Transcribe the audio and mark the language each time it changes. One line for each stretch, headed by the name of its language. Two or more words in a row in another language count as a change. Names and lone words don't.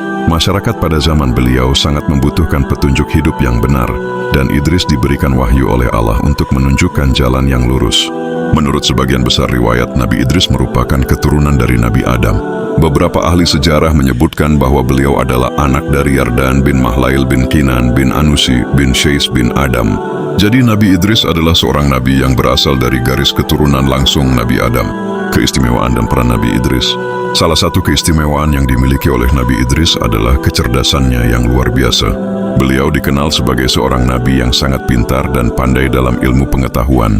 Indonesian: Masyarakat pada zaman beliau sangat membutuhkan petunjuk hidup yang benar, dan Idris diberikan wahyu oleh Allah untuk menunjukkan jalan yang lurus. Menurut sebagian besar riwayat, Nabi Idris merupakan keturunan dari Nabi Adam. Beberapa ahli sejarah menyebutkan bahwa beliau adalah anak dari Yardan bin Mahlail bin Kinan bin Anusi bin Syais bin Adam. Jadi Nabi Idris adalah seorang nabi yang berasal dari garis keturunan langsung Nabi Adam. Keistimewaan dan peran Nabi Idris. Salah satu keistimewaan yang dimiliki oleh Nabi Idris adalah kecerdasannya yang luar biasa. Beliau dikenal sebagai seorang nabi yang sangat pintar dan pandai dalam ilmu pengetahuan.